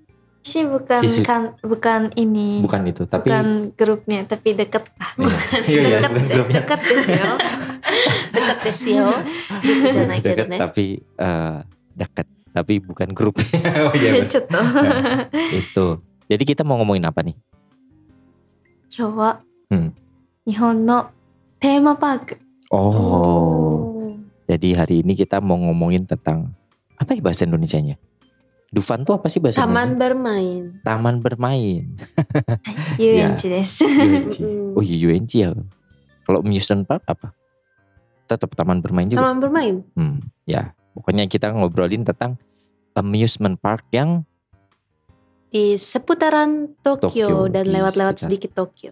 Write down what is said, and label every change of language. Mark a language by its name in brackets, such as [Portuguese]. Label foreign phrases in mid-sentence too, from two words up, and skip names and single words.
[Indonesian] Sih bukan ini. Bukan itu, tapi bukan grupnya, tapi dekat. Iya, bukan grupnya. [Japanese] Dekat ですよ. Dekat ですよ. [Indonesian] Dekat tapi dekat. Tapi bukan grupnya. Oh, iya, itu. Jadi kita mau ngomongin apa nih? [Japanese] 今日は日本のテーマパーク。 Oh. [Indonesian] Jadi hari ini kita mau ngomongin tentang apa ya bahasa Indonesianya? Dufan tuh apa sih bahasa Taman Indonesia? bermain. Taman bermain. [Japanese] 遊園地です。 [Indonesian] UNC. Oh iya UNC ya. Kalau [English] amusement park [Indonesian] apa? Tetap taman bermain juga. Taman bermain. Ya. Pokoknya kita ngobrolin tentang [English] amusement park [Indonesian] yang di seputaran Tokyo dan di lewat-lewat sekitar. sedikit Tokyo.